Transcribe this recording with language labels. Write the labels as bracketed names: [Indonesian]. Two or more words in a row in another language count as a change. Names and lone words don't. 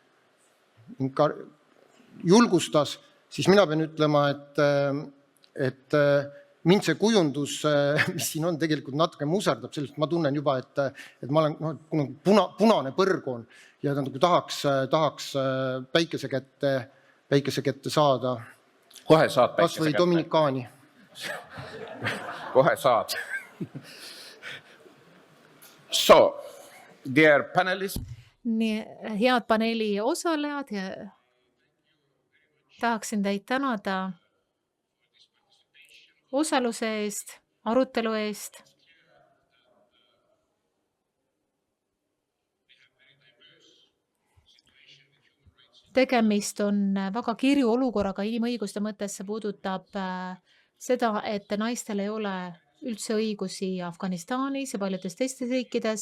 [Estonian] julgustas, siis mina pean ütlema, et mind see kujundus, mis siin on, tegelikult natuke muserdab, sellest ma tunnen juba, et ma olen punane põrg on ja nagu tahaks päikese kätte saada. Kohe saad päikese kätte. Kas või Dominikaani. Kohe saad. [English] So, dear panelists. [Estonian] Nii, head paneeli osalejad ja tahaksin teid tänada osaluse eest, arutelu eest. Tegemist on väga kirju olukorraga inimõiguste mõttes, see puudutab seda, et naistel ei ole üldse õigusi Afganistanis ja paljudes teistes riikides.